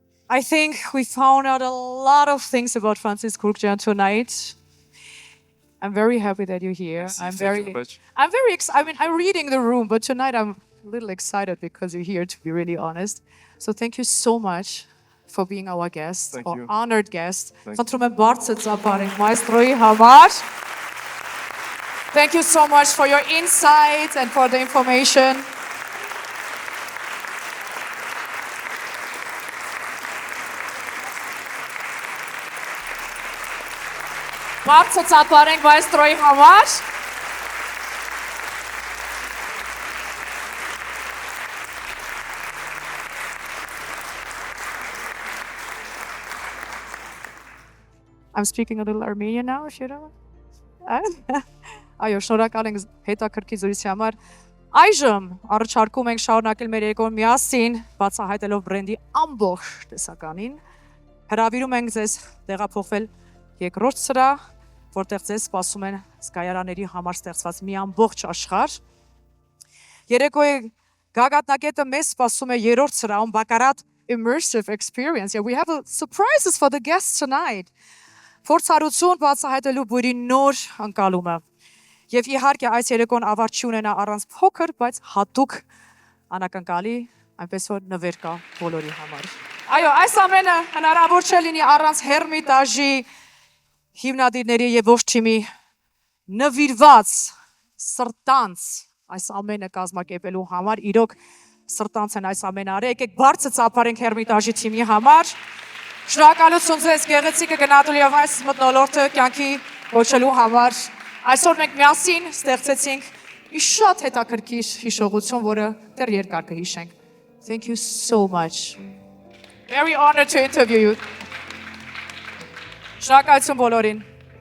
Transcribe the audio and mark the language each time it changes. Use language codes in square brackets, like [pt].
[en] I think we found out a lot of things about Frensis Kurkджyani tonight. I'm very happy that you're here. I'm very excited. I mean, I'm reading the room, but tonight I'm a little excited because you're here, to be really honest. So thank you so much for being our guest, Thank or you. honored guest. Thank [hy] Խնդրում եմ բարձր ծափարենք մայստրոյի համար. [en] Thank you so much for your insight and for the information. [hy] Բարձր ծափարենք մայստրոյի համար. [en] I'm speaking a little Armenian now, if you don't. [hy] Այո, շնորհակալ ենք հետաքրքիր զրույցի համար։ Այժմ առաջարկում ենք շարունակել մեր երեկոն միասին, բացահայտելով բրենդի ամբողջ տեսականին։ Հրավիրում ենք ձեզ տեղափոխվել երկրորդ սրահ, որտեղ ձեզ սպասում են զգայարանների համար ստեղծված մի ամբողջ աշխարհ։ Երեկոյի գագաթնակետը մեզ սպասում է երրորդ սրահում բակարատ [en] immersive experience. Yeah, we have surprises for the guests tonight. [hy] Փորձառություն բացահայտելու բույրի նոր ընկալումը։ Եվ իհարկե այս երեկոն ավարտ չի ունենա առանց փոքր, բայց հատուկ անակնկալի, այնպես որ նվեր կա բոլորի համար։ Այո, այս ամենը հնարավոր չէ լինի առանց Hermitage-ի հիմնադիրների եւ ողջ թիմի նվիրված սրտանց այս ամենը կազմակերպելու համար։ Իրոք սրտանց են այս ամենը արել։ Եկեք բարձր ծափարենք Hermitage-ի թիմի համար։ Շնորհակալություն ձեզ գեղեցիկը գնահատելու եւ այս մթնոլորտը կյանքի կոչելու համար։ Այսօր մենք միասին ստեղծեցինք մի շատ հետաքրքիր հիշողություն, որը դեռ երկար կհիշենք։ [en] Thank you so much. Very honored to interview you. [hy] Շնորհակալություն բոլորին։